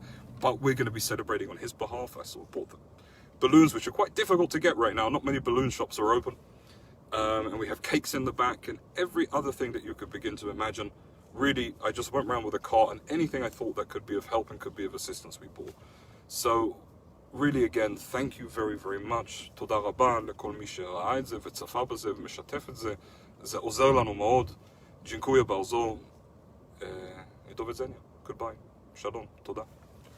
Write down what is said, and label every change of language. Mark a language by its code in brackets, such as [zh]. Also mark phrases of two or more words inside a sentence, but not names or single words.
[en] But we're going to be celebrating on his behalf. I sort of bought the balloons, which are quite difficult to get right now. Not many balloon shops are open. And we have cakes in the back and every other thing that you could begin to imagine. Really, I just went around with a cart, and anything I thought that could be of help and could be of assistance we bought. So, really, again, thank you very, very much. [he] תודה רבה לכל מי שראה את זה וצפה בזה ומשתף את זה. זה עוזר לנו מאוד. [pl] dziękuję bardzo. do widzenia. Goodbye. [he] Shalom. תודה.